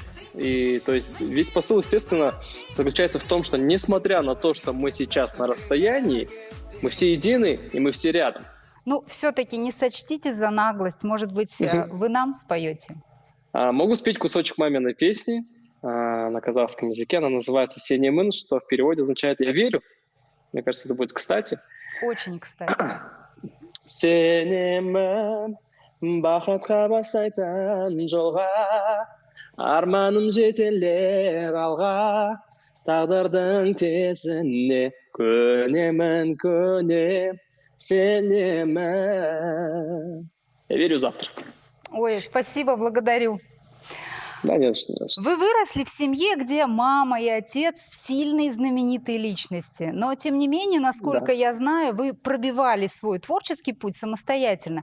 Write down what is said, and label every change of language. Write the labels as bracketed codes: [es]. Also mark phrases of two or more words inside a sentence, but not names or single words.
[ru] И, то есть, весь посыл, естественно, заключается в том, что, несмотря на то, что мы сейчас на расстоянии, мы все едины и мы все рядом. Все-таки не сочтите за наглость. Может быть, вы нам споете? Могу спеть кусочек маминой песни на казахском языке. Она называется «Сенемін», что в переводе означает «я верю». Мне кажется, это будет кстати. Очень кстати. [kk] Сенемін, бақытқа бастайтын жолға, арманым жетелер алға, тағдырдың тезіне көнемін, сенемін. [ru] Я верю завтра. Ой, спасибо, благодарю. Да, нет, что. Вы выросли в семье, где мама и отец сильные знаменитые личности. Но, тем не менее, насколько я знаю, вы пробивали свой творческий путь самостоятельно.